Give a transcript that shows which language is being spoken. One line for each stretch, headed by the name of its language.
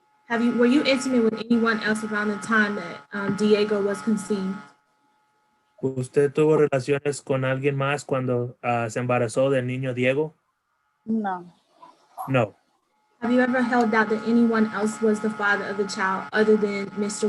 English: Were you intimate with anyone else around the time that Diego was conceived?
Spanish: ¿Usted tuvo relaciones con alguien más cuando se embarazó del niño Diego? No. No.
English: Have you ever held out that anyone else was the father of the child other than Mr.